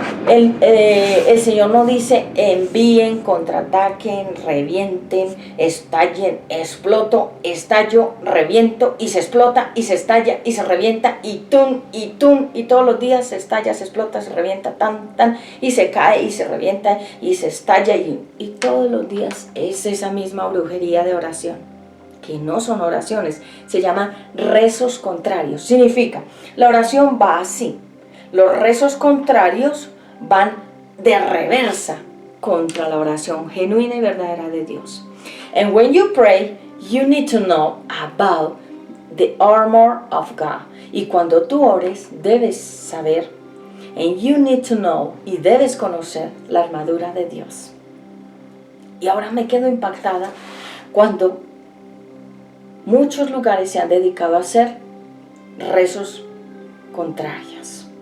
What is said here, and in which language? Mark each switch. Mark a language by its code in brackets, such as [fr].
[es] El Señor nos dice: envíen, contraataquen, revienten, estallen, exploto, estallo, reviento, y se explota, y se estalla, y se revienta, y todos los días se estalla, se explota, se revienta, y se cae, y se revienta, y se estalla, y todos los días es esa misma brujería de oración, que no son oraciones, se llaman rezos contrarios. Significa, la oración va así, los rezos contrarios van de reversa contra la oración genuina y verdadera de Dios. [en] And when you pray, you need to know about the armor of God. [es] Y cuando tú ores, debes saber, [en] and you need to know, [es] y debes conocer la armadura de Dios. Y ahora me quedo impactada cuando muchos lugares se han dedicado a hacer rezos contrarios.